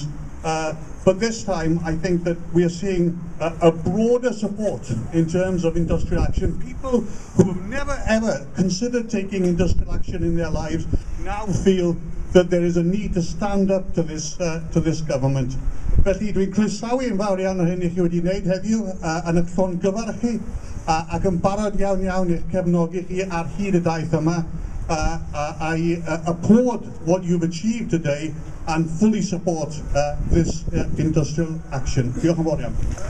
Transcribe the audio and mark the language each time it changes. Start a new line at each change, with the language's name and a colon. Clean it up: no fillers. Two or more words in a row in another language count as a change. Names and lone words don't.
English: But this time, I think that we are seeing a broader support in terms of industrial action. People who have never ever considered taking industrial action in their lives now feel that there is a need to stand up to this government.
Welsh: Felly dwi'n croesawu yn fawr iawn ar hyn I chi wedi wneud heddiw yn y llongyfarchu ac yn barod iawn I'ch cefnogi chi ar hyd y daith yma.
English: I applaud what you've achieved today and fully support this industrial action.
Welsh: Diolch yn fawr iawn.